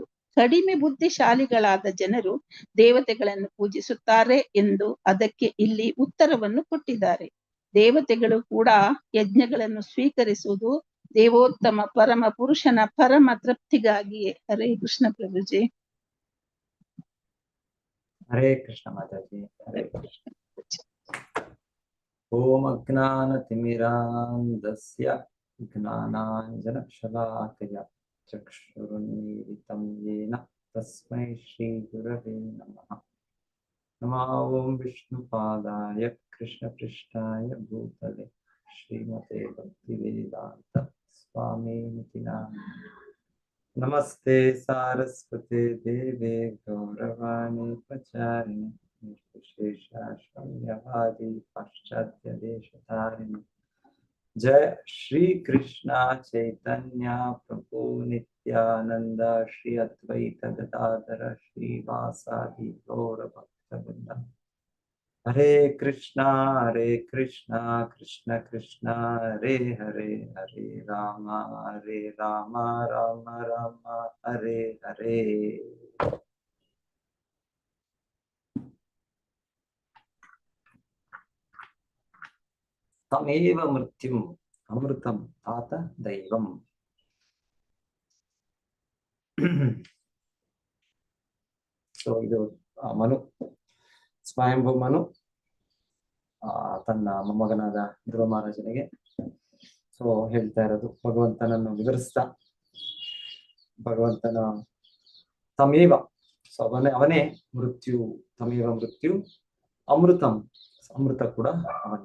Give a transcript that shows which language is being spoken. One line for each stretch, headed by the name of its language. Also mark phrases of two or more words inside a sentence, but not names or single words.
Kannada: ಕಡಿಮೆ ಬುದ್ಧಿಶಾಲಿಗಳಾದ ಜನರು ದೇವತೆಗಳನ್ನು ಪೂಜಿಸುತ್ತಾರೆ ಎಂದು ಅದಕ್ಕೆ ಇಲ್ಲಿ ಉತ್ತರವನ್ನು ಕೊಟ್ಟಿದ್ದಾರೆ. ದೇವತೆಗಳು ಕೂಡ ಯಜ್ಞಗಳನ್ನು ಸ್ವೀಕರಿಸುವುದು ದೇವೋತ್ತಮ ಪರಮ ಪುರುಷನ ಪರಮ ತೃಪ್ತಿಗಾಗಿಯೇ. ಹರೇ ಕೃಷ್ಣ ಪ್ರಭುಜಿ. ಹರೇ ಕೃಷ್ಣ ಮಾತಾಜಿ. ಹರೇ ಕೃಷ್ಣ.
Sanskrit: ಓಂ ಅಜ್ಞಾನತಿಮಿರಾಂಧಸ್ಯ ಜ್ಞಾನಾಂಜನಶಲಾಕಯ ಚಕ್ಷುರುನ್ಮೀಲಿತಂ ಯೇನ ತಸ್ಮೈ ಶ್ರೀ ಗುರವೇ ನಮಃ. ನಮಃ ಓಂ ವಿಷ್ಣುಪಾದಾಯ ಕೃಷ್ಣಪೃಷ್ಠಾಯ ಭೂತಲೆ ಶ್ರೀಮತೆ ಭಕ್ತಿವೇದಾಂತ ಸ್ವಾಮಿನಿತಿ ನಾಮಿನೇ. ನಮಸ್ತೆ ಸಾರಸ್ವತೆ ದೇವೆ ಗೌರವಾಣಿ ಪ್ರಚಾರಿಣಿ ನಿರ್ವಿಶೇಷ ಶೂನ್ಯವಾದಿ ಪಾಶ್ಚಾತ್ಯ ದೇಶಧಾರಿಣಿ. ಜಯ ಶ್ರೀ ಕೃಷ್ಣ ಚೈತನ್ಯ ಪ್ರಭು ನಿತ್ಯಾನಂದ ಶ್ರೀ ಅದ್ವೈತ ಗದಾಧರ ಶ್ರೀವಾಸಾದಿ ಗೌರ ಭಕ್ತವೃಂದ. ಹರೇ ಕೃಷ್ಣ ಕೃಷ್ಣ ಕೃಷ್ಣ ಹರೇ ಹರೇ, ಹರೇ ರಾಮ ರಾಮ ರಾಮ ಹರೇ ಹರೇ. ತಮೇವ ಮೃತ್ಯುಂ ಅಮೃತಂ ತಾತ ದೈವಂ.
Kannada: ಸೊ ಇದು ಮನು, ಸ್ವಯಂಭೂ ಮನು ತನ್ನ ಮೊಮ್ಮಗನಾದ ಧ್ರುವ ಮಹಾರಾಜನಿಗೆ ಸೊ ಹೇಳ್ತಾ ಇರೋದು, ಭಗವಂತನನ್ನು ವಿವರಿಸ್ತಾ, ಭಗವಂತನ ತಮೇವ, ಸೊ ಅವನೇ ಮೃತ್ಯು,
Sanskrit: ತಮೇವ ಮೃತ್ಯು ಅಮೃತಂ,
Kannada: ಅಮೃತ ಕೂಡ ಅವನೇ.